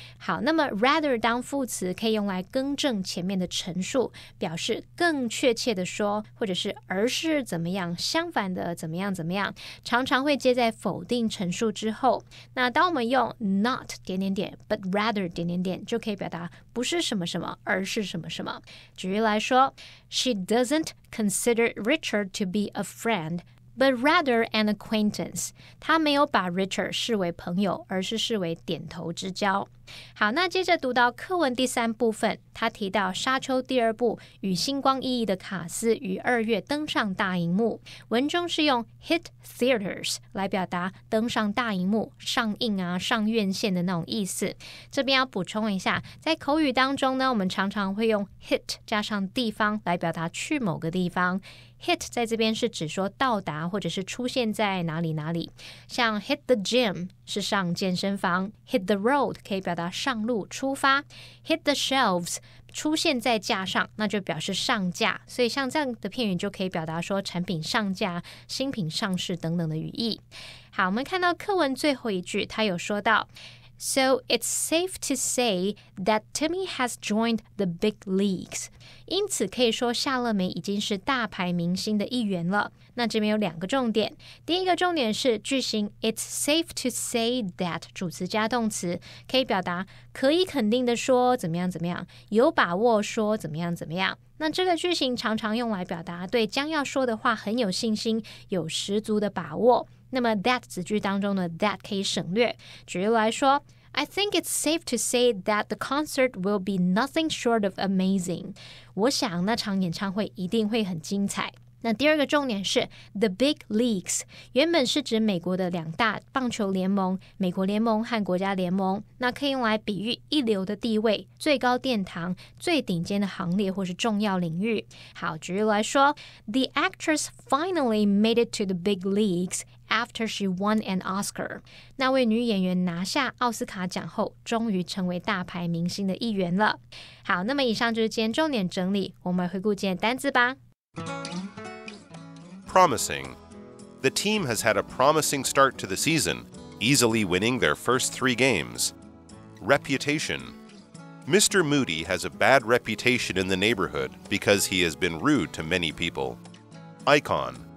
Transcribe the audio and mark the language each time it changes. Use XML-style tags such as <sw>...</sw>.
<zh>好，那么 rather 当副词可以用来更正前面的陈述，表示更确切的说，或者是而是怎么样，相反的怎么样怎么样，常常会接在否定陈述之后。那当我们用</zh> <en>not but rather</en> <zh>就可以表达不是什么什么，而是什么什么。举例来说</zh> <en>She doesn't consider Richard to be a friend, but rather an acquaintance.</en> <zh>她没有把 Richard 视为朋友，而是视为点头之交。好，那接着读到课文第三部分，他提到沙丘第二部与星光熠熠的卡斯于2月登上大荧幕，文中是用</zh> <en>hit theaters</en> <zh>来表达登上大荧幕、上映啊、上院线的那种意思。这边要补充一下，在口语当中呢，我们常常会用 hit 加上地方来表达去某个地方。 hit 在这边是指说到达或者是出现在哪里哪里，像</zh> <en>hit the gym</en> <zh>是上健身房，</zh> <en>hit the road</en> <zh>可以表达上路出发，</zh> <en>hit the shelves</en> <zh>出现在架上，那就表示上架，所以像这样的片语就可以表达说产品上架、新品上市等等的语义。好，我们看到课文最后一句，他有说到</zh> <en>So it's safe to say that Timmy has joined the big leagues.</en> <zh>因此可以说夏乐梅已经是大牌明星的一员了。那这边有2个重点，第一个重点是句型</zh> <en>It's safe to say that</en> <zh>主词加动词，可以表达可以肯定的说怎么样怎么样，有把握说怎么样怎么样。那这个句型常常用来表达对将要说的话很有信心，有十足的把握。那么 that 子句当中的 that 可以省略。举例来说</zh> <en>I think it's safe to say that the concert will be nothing short of amazing.</en> <zh>我想那场演唱会一定会很精彩。那第二个重点是 The Big Leagues 原本是指美国的2大棒球联盟，美国联盟和国家联盟，那可以用来比喻一流的地位、最高殿堂、最顶尖的行列或是重要领域。好，举例来说</zh> <en>The actress finally made it to the big leagues after she won an Oscar.</en> <zh>那位女演员拿下奥斯卡奖后，终于成为大牌明星的一员了。好，那么以上就是今天重点整理，我们回顾今天单字吧。</zh> <en>Promising. The team has had a promising start to the season, easily winning their first 3 games. Reputation. Mr. Moody has a bad reputation in the neighborhood because he has been rude to many people. Icon.</en>